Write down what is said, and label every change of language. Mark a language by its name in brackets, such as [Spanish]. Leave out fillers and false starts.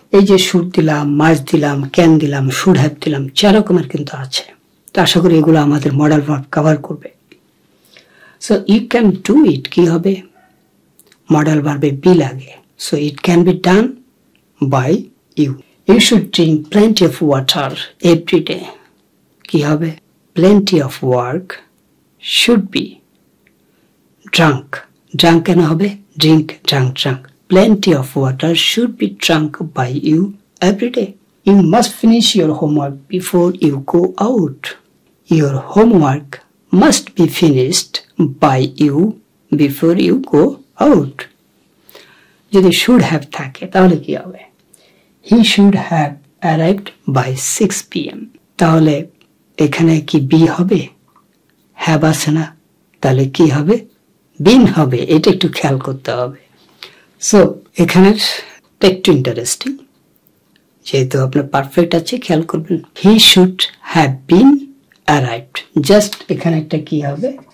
[Bangla] এই যে শুড দিলাম, মাস্ট দিলাম, ক্যান দিলাম, শুড হ্যাভ দিলাম, 4 রকমের কিন্তু আছে। তো আশা করি এগুলো আমাদের মডাল ভার্ব কভার করবে। [English] so you can do it [Bangla] কি হবে? মডাল ভার্বে বি লাগে, [English] So it can be done by you. You should drink plenty of water every day, [Bangla] কি হবে? [English] plenty of work should be drunk. drunk [Bangla] কেন হবে? [English] drink, drunk, drunk. plenty of water should be drunk by you every day. You must finish your homework before you go out. Your homework must be finished by you before you go out. [Bangla] যদি should have থাকে তাহলে কি হবে? [English] He should have arrived by 6 p.m. [Bangla] তাহলে এখানে কি B হবে? have আছে না, তাহলে কি হবে? বিন হবে। এটা একটু খেয়াল করতে হবে। সো এখানে একটু ইন্টারেস্টিং, যেহেতু আপনার পারফেক্ট আছে খেয়াল করবেন। [English] he should have been arrived, just [Bangla] এখানে একটা কি হবে?